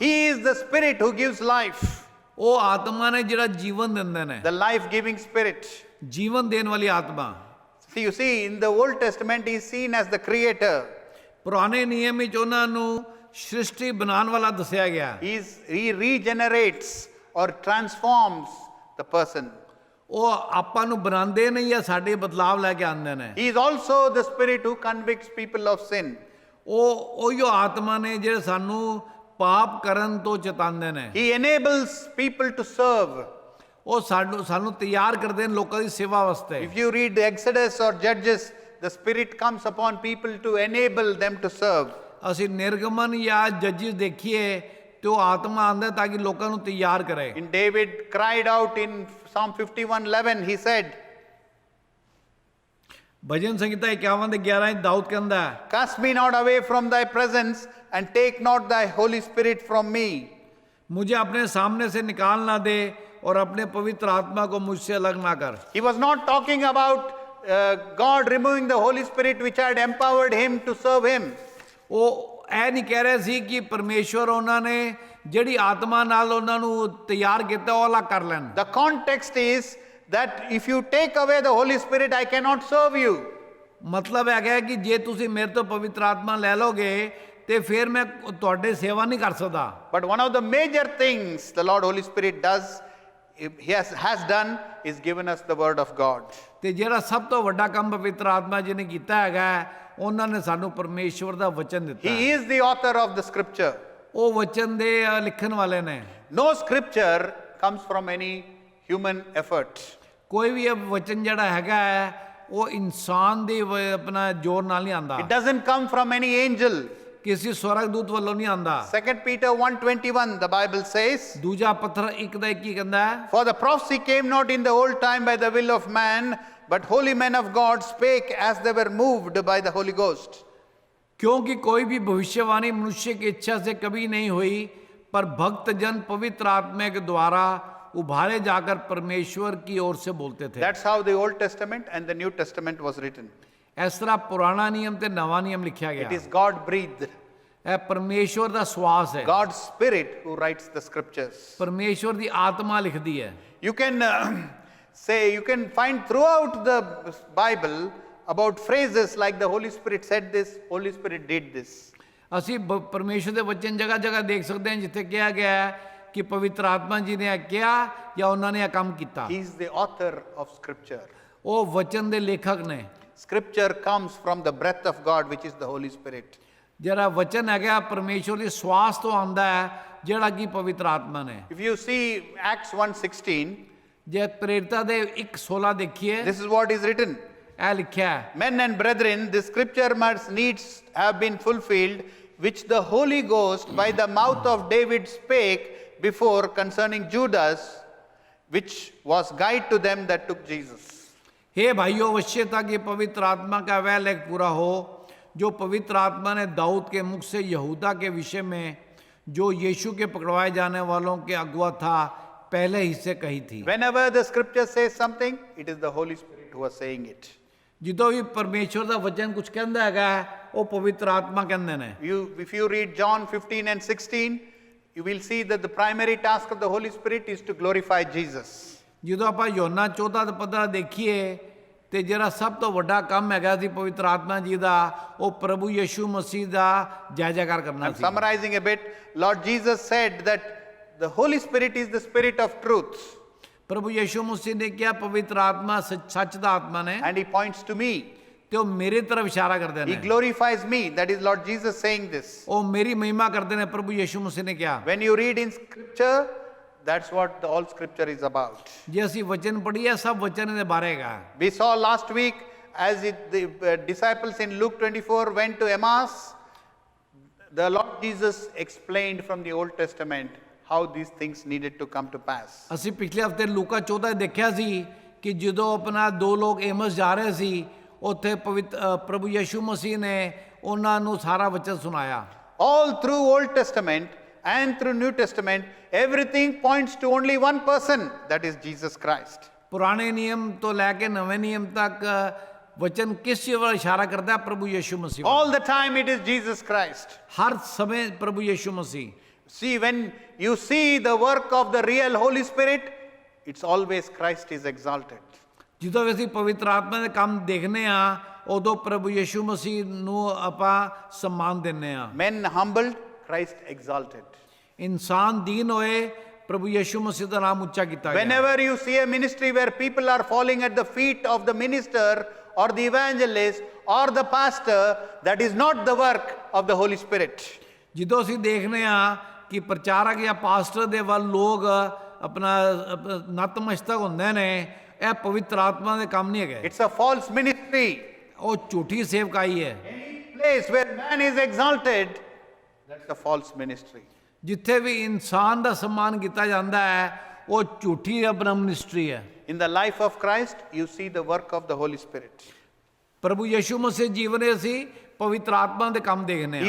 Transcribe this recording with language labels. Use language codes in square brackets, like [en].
[en] He is the Spirit who gives life, [pa] ਉਹ ਆਤਮਾ ਨੇ ਜਿਹੜਾ ਜੀਵਨ ਦਿੰਦੇ ਨੇ, [en] the life-giving Spirit. [pa] ਜੀਵਨ ਦੇਣ ਵਾਲੀ ਆਤਮਾ। [en] You see, in the Old Testament, he is seen as the Creator. [pa] ਪੁਰਾਣੇ ਨਿਯਮ ਵਿੱਚ ਉਹਨਾਂ ਨੂੰ ਸ੍ਰਿਸ਼ਟੀ ਬਣਾਉਣ ਵਾਲਾ ਦੱਸਿਆ ਗਿਆ। [en] He regenerates or transforms the person. [pa] ਉਹ ਆਪਾਂ ਨੂੰ ਬਣਾਉਂਦੇ ਨਹੀਂ ਆ, ਸਾਡੇ ਬਦਲਾਵ ਲੈ ਕੇ ਆਉਂਦੇ ਨੇ। [en] He is also the Spirit who convicts people of sin. [pa] ਉਹ ਆਤਮਾ ਨੇ ਜਿਹੜੇ ਸਾਨੂੰ ਪਾਪ ਕਰਨ ਤੋਂ ਚੇਤਾਉਂਦੇ ਨੇ। [en] He enables people to serve. [pa] ਉਹ ਸਾਨੂੰ ਤਿਆਰ ਕਰਦੇ ਨੇ ਲੋਕਾਂ ਦੀ ਸੇਵਾ ਵਾਸਤੇ। [en] If you read the Exodus or Judges, the Spirit comes upon people to enable them to serve. [pa] ਅਸੀਂ ਨਿਰਗਮਨ ਜਾਂ ਜੱਜਿਸ ਦੇਖੀਏ ਤੇ ਉਹ ਆਤਮਾ ਆਉਂਦਾ ਤਾਂ ਕਿ ਲੋਕਾਂ ਨੂੰ ਤਿਆਰ ਕਰੇ। [en] In David cried out in Psalm 51:11, he said, [pa] ਭਜਨ ਸੰਗੀਤਾ 51 ਦੇ 11 ਵਿੱਚ ਦਾਊਦ ਕਹਿੰਦਾ ਹੈ, [en] cast me not away from thy presence and take not thy Holy Spirit from me. [hi] मुझे अपने सामने से निकाल ना दे और अपने पवित्र आत्मा को मुझसे अलग ना कर। [en] He was not talking about God removing the Holy Spirit which had empowered him to serve him. [pa] ਉਹ ਇਹ ਨਹੀਂ ਕਹਿ ਰਹੇ ਸੀ ਕਿ ਪਰਮੇਸ਼ਵਰ ਉਹਨਾਂ ਨੇ ਜਿਹੜੀ ਆਤਮਾ ਨਾਲ ਉਹਨਾਂ ਨੂੰ ਤਿਆਰ ਕੀਤਾ ਉਹ ਅਲੱਗ ਕਰ ਲੈਣ। [en] The context is that if you take away the Holy Spirit, I cannot serve you. [pa] ਮਤਲਬ ਹੈਗਾ ਕਿ ਜੇ ਤੁਸੀਂ ਮੇਰੇ ਤੋਂ ਪਵਿੱਤਰ ਆਤਮਾ ਲੈ ਲੋਗੇ ਤੇ ਫਿਰ ਮੈਂ ਤੁਹਾਡੇ ਸੇਵਾ ਨਹੀਂ ਕਰ ਸਕਦਾ। [en] But one of the major things the Lord Holy Spirit does, he has done, is given us the word of God. [pa] ਤੇ ਜਿਹੜਾ ਸਭ ਤੋਂ ਵੱਡਾ ਕੰਮ ਪਵਿੱਤਰ ਆਤਮਾ ਜੀ ਨੇ ਕੀਤਾ ਹੈਗਾ, ਉਹਨਾਂ ਨੇ ਸਾਨੂੰ ਪਰਮੇਸ਼ਵਰ ਦਾ ਵਚਨ ਦਿੱਤਾ। [en] He is the author of the scripture. [pa] ਉਹ ਵਚਨ ਦੇ ਲਿਖਣ ਵਾਲੇ ਨੇ। [en] No scripture comes from any human effort. [pa] ਕੋਈ ਵੀ ਵਚਨ ਜਿਹੜਾ ਹੈਗਾ ਉਹ ਇਨਸਾਨ ਦੇ ਆਪਣਾ ਜ਼ੋਰ ਨਾਲ ਨਹੀਂ ਆਉਂਦਾ। [en] It doesn't come from any angel. [pa] ਕਿਸੇ ਸਵਰਗਦੂਤ ਵੱਲੋਂ ਨਹੀਂ ਆਂਦਾ। [en] 2 Peter 1:21, the Bible says, [pa] ਦੂਜਾ ਪੱਥਰ 1:21 ਕਹਿੰਦਾ ਹੈ, [en] For the prophecy came not in the old time by the will of man, but holy men of God spake as they were moved by the Holy Ghost. [hi] क्योंकि कोई भी भविष्यवाणी मनुष्य की इच्छा से कभी नहीं हुई, पर भक्त जन पवित्र आत्मा के द्वारा उभारे जाकर परमेश्वर की ओर से बोलते थे। [en] That's how the Old Testament and the New Testament was written. [hi] इस तरह पुराना नियम [pa] ते [hi] नवा नियम लिखा [en] It [hi] गया। [en] is God breathed, [pa] ਇਹ परमेश्वर ਦਾ ਸਵਾਸ ਹੈ, [en] God's Spirit who writes the scriptures. [pa] परमेश्वर ਦੀ ਆਤਮਾ ਲਿਖਦੀ ਹੈ। [en] You can you can find throughout the Bible about phrases like the Holy Spirit said this, Holy Spirit did this. [pa] ਅਸੀਂ ਪਰਮੇਸ਼ਰ ਦੇ ਵਚਨ ਜਗ੍ਹਾ ਜਗ੍ਹਾ ਦੇਖ ਸਕਦੇ ਹਾਂ ਜਿੱਥੇ ਕਿਹਾ ਗਿਆ ਹੈ ਕਿ ਪਵਿੱਤਰ ਆਤਮਾ ਜੀ ਨੇ ਇਹ ਕਿਹਾ ਜਾਂ ਉਹਨਾਂ ਨੇ ਇਹ ਕੰਮ ਕੀਤਾ। [en] He is the author of scripture. [pa] ਉਹ ਵਚਨ ਦੇ ਲੇਖਕ ਨੇ। [en] Scripture comes from the breath of God, which is the Holy Spirit. [pa] ਜਿਹੜਾ ਵਚਨ ਹੈਗਾ ਪਰਮੇਸ਼ਰ ਦੀ ਸਵਾਸ ਤੋਂ ਆਉਂਦਾ ਹੈ, ਜਿਹੜਾ ਕਿ ਪਵਿੱਤਰ ਆਤਮਾ ਨੇ। [en] If you see Acts 1:16, [pa] ਜੇ ਪ੍ਰੇਰਿਤਾਂ ਦੇ 1:16 ਦੇਖੀਏ, [en] this is what is written. [pa] ਇਹ ਲਿਖਿਆ ਹੈ, [en] Men and brethren, the scripture must needs have been fulfilled, which the Holy Ghost by the mouth of David spake before concerning Judas, which was guide to them that took Jesus. [hi] हे भाइयों, अवश्य था कि पवित्र आत्मा का वह लेख पूरा हो जो पवित्र आत्मा ने दाऊद के मुख से यहूदा के विषय में, जो यीशु के पकड़वाए जाने वालों के अगुआ था, पहले ही से कही थी। [en] Whenever the scripture says something, it is the Holy Spirit who is saying it. [pa] ਜਦੋਂ ਵੀ ਪਰਮੇਸ਼ਰ ਦਾ ਵਚਨ ਕੁਝ ਕਹਿੰਦਾ ਹੈਗਾ, ਉਹ ਪਵਿੱਤਰ ਆਤਮਾ ਕਹਿੰਦੇ ਨੇ। [en] If you read John 15 and 16, you will see that the primary task of the Holy Spirit is to glorify Jesus. [pa] ਜਦੋਂ ਆਪਾਂ ਯੋਹਨਾ 14:15 ਦੇਖੀਏ ਤੇ ਜਿਹੜਾ ਸਭ ਤੋਂ ਵੱਡਾ ਕੰਮ ਹੈਗਾ ਸੀ ਪਵਿੱਤਰ ਆਤਮਾ ਜੀ ਦਾ, ਉਹ ਪ੍ਰਭੂ ਯਿਸੂ ਮਸੀਹ ਦਾ ਜੈ ਜੈਕਾਰ ਕਰਨਾ [en] I'm [pa] ਸੀ। [en] summarizing a bit. Lord Jesus said that the Holy Spirit is the Spirit of truth, [pa] ਪ੍ਰਭੂ ਯਿਸੂ ਮਸੀਹ ਨੇ ਕਿਹਾ ਪਵਿੱਤਰ ਆਤਮਾ ਸੱਚ ਦਾ ਆਤਮਾ ਨੇ, [en] and He points to me. [pa] ਤੇ ਉਹ ਮੇਰੇ ਤਰਫ ਇਸ਼ਾਰਾ ਕਰਦੇ [en] He [pa] ਨੇ। [en] glorifies me. That is Lord Jesus saying this. [pa] ਉਹ ਮੇਰੀ ਮਹਿਮਾ ਕਰਦੇ ਨੇ, ਪ੍ਰਭੂ ਯਿਸੂ ਮਸੀਹ ਨੇ ਕਿਹਾ। [en] When you read in scripture, that's what all scripture is about. [pa] ਜੇ ਅਸੀਂ ਵਚਨ ਪੜ੍ਹੀਏ, ਸਭ ਵਚਨ ਦੇ ਬਾਰੇ ਹੈਗਾ। [en] We saw last week as the disciples in Luke 24 went to Emmaus, the Lord Jesus explained from the Old Testament how these things needed to come to pass. [pa] ਅਸੀਂ ਪਿਛਲੇ ਹਫਤੇ ਲੂਕਾ 14 ਦੇਖਿਆ ਸੀ ਕਿ ਜਦੋਂ ਆਪਣਾ ਦੋ ਲੋਕ ਏਮਸ ਜਾ ਰਹੇ ਸੀ, ਉੱਥੇ ਪ੍ਰਭੂ ਯਿਸੂ ਮਸੀਹ ਨੇ ਉਹਨਾਂ ਨੂੰ ਸਾਰਾ ਵਚਨ ਸੁਣਾਇਆ। [en] All through Old Testament and through New Testament, everything points to only one person, that is Jesus Christ. [pa] ਪੁਰਾਣੇ ਨਿਯਮ ਤੋਂ ਲੈ ਕੇ ਨਵੇਂ ਨਿਯਮ ਤੱਕ ਵਚਨ ਕਿਸ ਚੀਜ਼ ਵੱਲ ਇਸ਼ਾਰਾ ਕਰਦਾ ਹੈ? ਪ੍ਰਭੂ ਯਿਸੂ ਮਸੀਹ ਵੱਲ। [en] All the time it is Jesus Christ. [pa] ਹਰ ਸਮੇਂ ਪ੍ਰਭੂ ਯਿਸੂ ਮਸੀਹ। [en] See, when you see the work of the real Holy Spirit, it's always Christ is exalted. [pa] ਜਦੋਂ ਵੀ ਅਸੀਂ ਪਵਿੱਤਰ ਆਤਮਾ ਦੇ ਕੰਮ ਦੇਖਨੇ ਆ, ਉਦੋਂ ਪ੍ਰਭੂ ਯਿਸੂ ਮਸੀਹ ਨੂੰ ਆਪਾਂ ਸਨਮਾਨ ਦਿੰਨੇ ਆ। [en] Men humbled, Christ exalted. [pa] ਇਨਸਾਨ ਦੀਨ ਹੋਏ, ਪ੍ਰਭੂ ਯਿਸੂ ਮਸੀਹ ਦਾ ਨਾਮ ਉੱਚਾ ਕੀਤਾ ਗਿਆ। [en] Whenever you see a ministry where people are falling at the feet of the minister or the evangelist or the pastor, that is not the work of the Holy Spirit. [pa] ਜਦੋਂ ਅਸੀਂ ਦੇਖਨੇ ਆ ਕਿ ਪ੍ਰਚਾਰਕ ਜਾਂ ਪਾਸਟਰ ਦੇ ਵੱਲ ਲੋਕ ਆਪਣਾ ਨਤਮਸਤਕ ਹੁੰਦੇ ਨੇ, ਇਹ ਪਵਿੱਤਰ ਆਤਮਾ ਦੇ ਕੰਮ ਨਹੀਂ ਹੈਗੇ। [en] It's a false ministry. [pa] ਉਹ ਝੂਠੀ ਸੇਵਕਾਈ ਹੈ। [en] Any place where man is exalted, that's a false ministry. [pa] ਜਿੱਥੇ ਵੀ ਇਨਸਾਨ ਦਾ ਸਨਮਾਨ ਕੀਤਾ ਜਾਂਦਾ ਹੈ, ਉਹ ਝੂਠੀ ਆਪਣਾ ਮਿਨਿਸਟਰੀ ਹੈ। [en] In the life of Christ, you see the work of the Holy Spirit. [pa] ਪ੍ਰਭੂ ਯਿਸੂ ਮਸੀਹ ਜੀਵਨ ਵਿੱਚ ਅਸੀਂ ਪਵਿੱਤਰ ਆਤਮਾ ਦੇ ਕੰਮ ਦੇਖਨੇ